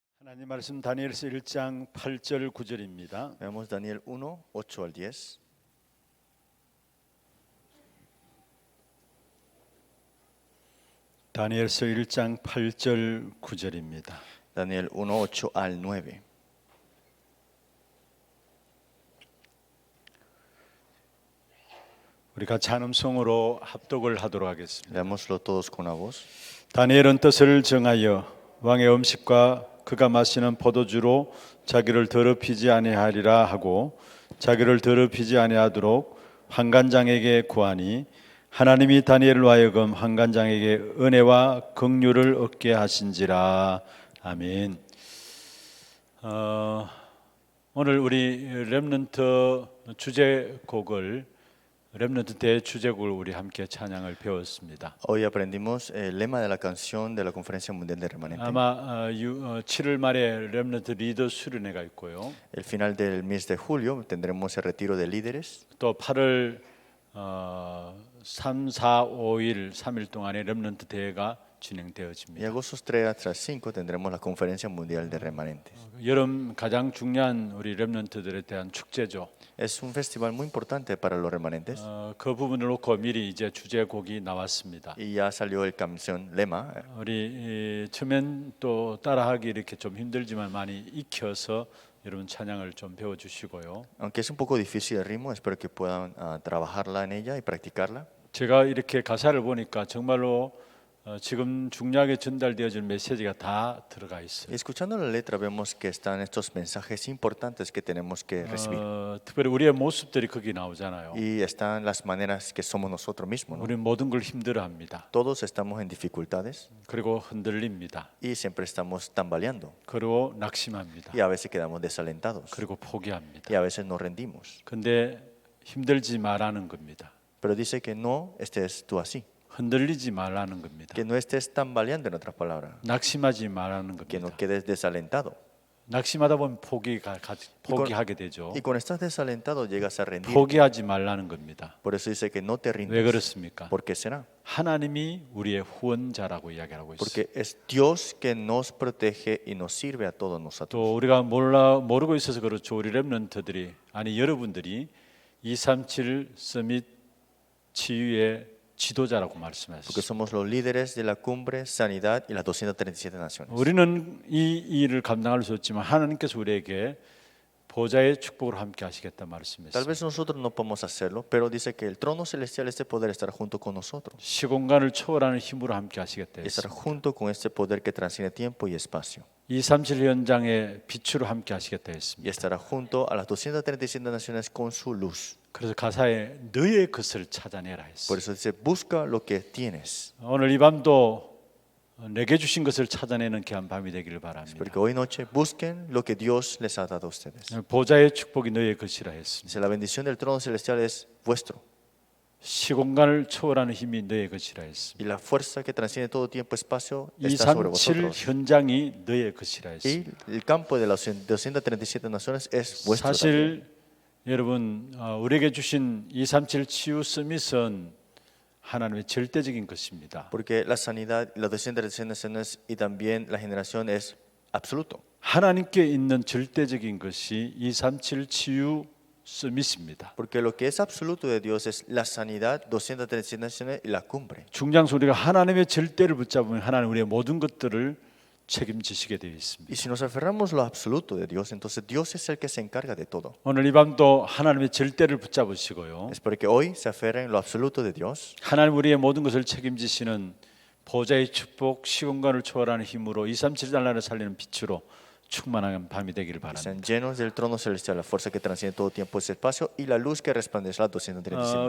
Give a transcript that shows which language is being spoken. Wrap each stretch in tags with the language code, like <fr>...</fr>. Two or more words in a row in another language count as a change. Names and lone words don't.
<ko>하나님 말씀 다니엘서 1장 8절 9절입니다.</ko> <es>Veamos Daniel 1, 8 al 10.</es> <ko>다니엘서 1장 8절 9절입니다.</ko> <es>Daniel 1, 8 al 9.</es> <ko>우리가 찬음성으로 합독을 하도록 하겠습니다.</ko> <es>Leámoslo todos con una voz.</es> <ko>다니엘은 뜻을 정하여 왕의 음식과 그가 마시는 포도주로 자기를 더럽히지 아니하리라 하고 자기를 더럽히지 아니하도록 환관장에게 구하니 하나님이 다니엘로 하여금 환관장에게 은혜와 긍휼을 얻게 하신지라. 아멘. 오늘 우리 렘넌트 주제곡을 렘넌트 대주제곡을 우리 함께 찬양을 배웠습니다.</ko> <es>Hoy aprendimos el lema de la canción de la Conferencia Mundial de Remanente.</es> <ko>아마 7월 말에 렘넌트 리더 수련회가 있고요.</ko> <es>El final del mes de julio tendremos el retiro de líderes.</es> <ko>또 8월 3, 4, 5일 3일 동안에 렘넌트 대회가</ko> <es>Y</es> <ko>진행되어집니다.</ko> <es>agosto 3 hasta 5 tendremos la Conferencia Mundial de Remanentes.</es> <ko>여름 가장 중요한 우리 렘넌트들에 대한 축제죠.</ko> <es>Es un festival muy importante para los remanentes.</es> <ko>그 부분을 놓고 미리 이제 주제곡이 나왔습니다.</ko> <es>Y ya salió el canción lema.</es> <ko>우리 처음엔 또 따라하기 이렇게 좀 힘들지만 많이 익혀서 여러분 찬양을 좀 배워주시고요.</ko> <es>Aunque es un poco difícil el ritmo, espero que puedan trabajarla en ella y practicarla.</es> <ko>제가 이렇게 가사를 보니까 정말로 지금 중요하게 전달되어질 메시지가 다 들어가</ko> <es>Y</es> <ko>있어요.</ko> <es>escuchando la letra vemos que están estos mensajes importantes que tenemos que recibir.</es> <ko>특별히 우리의 모습들이 거기 나오잖아요.</ko> <es>Y están las maneras que somos nosotros mismos, ¿no?</es> <ko>우리는 모든 걸 힘들어합니다.</ko> <es>Todos estamos en dificultades</es> <ko>그리고 흔들립니다.</ko> <es>y siempre estamos tambaleando.</es> <ko>그리고 낙심합니다.</ko> <es>Y a veces quedamos desalentados.</es> <ko>그리고 포기합니다.</ko> <es>Y a veces nos rendimos.</es> <ko>근데 힘들지 말라는 겁니다.</ko> <es>Pero dice que no estés tú así.</es> <ko>흔들리지 말라는 겁니다.</ko> <es>Que no estés tambaleando, en otras palabras.</es> <ko>낙심하지 말라는</ko> <es>Que no</es> <ko>겁니다.</ko> <es>quedes desalentado.</es> <ko>낙심하다 보면 포기하게 되죠.</ko> <es>Y cuando estás desalentado llegas a rendir.</es> <ko>포기하지 말라는 겁니다.</ko> <es>Por eso dice que no te</es> <ko>왜</ko> <es>rindas.</es> <ko>그렇습니까?</ko> <es>¿Por qué será?</es> <ko>하나님이 우리의 후원자라고 이야기하고 있어요.</ko> <es>Porque es Dios que nos protege y nos sirve a todos nosotros.</es> <ko>또 우리가 모르고 있어서 그렇죠. 우리 렘넌트들이 아니 여러분들이 237 서밋 치유의 지도자라고 말씀하셨어요.</ko> <es>Porque somos los líderes de la cumbre, sanidad y las 237 naciones.</es> <ko>우리는 이 일을 감당할 수 없지만 하나님께서 우리에게 보좌의 축복을 함께 하시겠다</ko> <es>Tal</es> <ko>말씀했습니다.</ko> <es>vez nosotros no podemos hacerlo, pero dice que el trono celestial es de poder estar junto con nosotros.</es> <ko>시공간을 초월하는 힘으로 함께 하시겠다</ko> <es>Y estar</es> <ko>했습니다.</ko> <es>junto con este poder que transciende tiempo y espacio.</es> <ko>237 현장의 빛으로 함께 하시겠다</ko> <es>Y</es> <ko>했습니다.</ko> <es>estará junto a las 237 naciones con su luz.</es> <ko>그래서 가사에 너의 것을 찾아내라 했어요.</ko> <es>Por eso dice, busca lo que tienes.</es> <ko>오늘 이 밤도 내게 주신 것을 찾아내는 귀한 밤이 되기를 바랍니다.</ko> <es>Porque hoy noche busquen lo que Dios les ha dado a ustedes.</es> <ko>보좌의 축복이 너의 것이라 했습니다.</ko> <es>Dice, la bendición del trono celestial es vuestro.</es> <ko>시공간을 초월하는 힘이 너의 것이라 했습니다.</ko> <es>Y la fuerza que transciende todo tiempo y espacio está sobre 237 vosotros.</es> <ko>현장이 너의 것이라 했습니다.</ko> <es>Y el campo de las 237 naciones es vuestro.</es> <ko>사실 여러분 우리에게 주신 237 치유 서밋은 하나님의 절대적인 것입니다.</ko> <es>Porque la sanidad, las 237 naciones y también la generación es absoluto.</es> <ko>하나님께 있는 절대적인 것이 237 치유 서밋입니다.</ko> <es>Porque lo que es absoluto de Dios es la sanidad, 237 naciones y la cumbre.</es> <ko>중장소 우리가 하나님의 절대를 붙잡으면 하나님 우리의 모든 것들을 책임지시게 되어 있습니다.</ko> <es>Y si nos aferramos a lo absoluto de Dios, entonces Dios es el que se encarga de todo.</es> <ko>오늘 이 밤도 하나님의 절대를 붙잡으시고요.</ko> <es>Es porque hoy se aferren lo absoluto de Dios.</es> <ko>하나님 우리의 모든 것을 책임지시는 보좌의 축복, 시공간을 초월하는 힘으로 237 달러를 살리는 빛으로 충만한 밤이 되기를 바랍니다.</ko> <es>Sean llenos del trono celestial, la fuerza que transciende todo tiempo y espacio y la luz que resplandece las 237</es>